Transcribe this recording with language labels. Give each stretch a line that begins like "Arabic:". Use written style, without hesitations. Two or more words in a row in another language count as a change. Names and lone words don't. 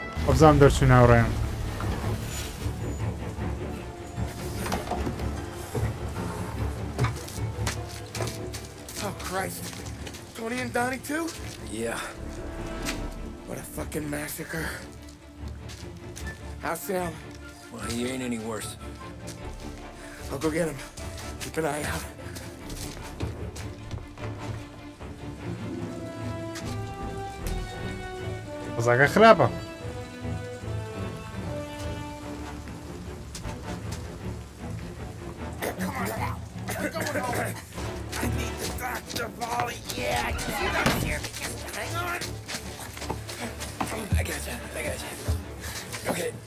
Central Kurdish: ئەبزانم دەرچوو ناوڕێیان
English: Oh, Christ. Tony and Donnie, too? Yeah. What a fucking massacre. How's Sam? Well, he ain't any worse. I'll go get him. Keep an eye out.
Central Kurdish: قەزاکە خراپە
English: I need the doctor, Molly. Yeah, I can see that here. Hang on. I got you. Okay.